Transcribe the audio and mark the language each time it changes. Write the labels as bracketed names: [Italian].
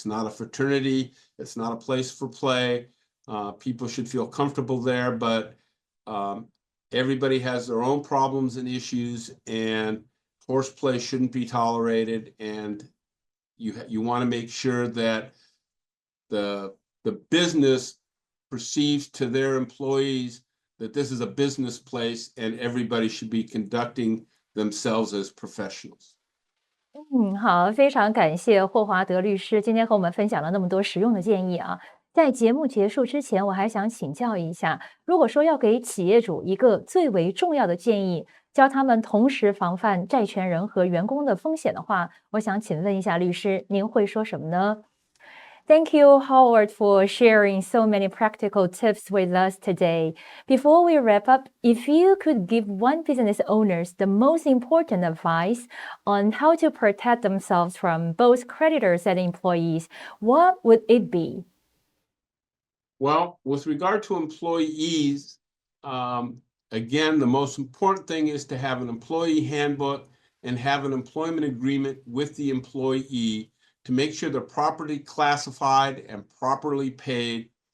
[English] It's not a fraternity. It's not a place for play. People should feel comfortable there, but everybody has their own problems and issues, and horseplay shouldn't be tolerated. And you want to make sure that the business perceives to their employees that this is a business place and everybody should be conducting themselves as professionals. [Chinese] 好，非常感谢霍华德律师今天和我们分享了那么多实用的建议啊。在节目结束之前，我还想请教一下，如果说要给企业主一个最为重要的建议，教他们同时防范债权人和员工的风险的话，我想请问一下律师，您会说什么呢？ [English] Thank you, Howard, for sharing so many practical tips with us today. Before we wrap up, if you could give one business owners the most important advice on how to protect themselves from both creditors and employees, what would it be? Well, with regard to employees, again, the most important thing is to have an employee handbook and have an employment agreement with the employee to make sure they're properly classified and properly paid.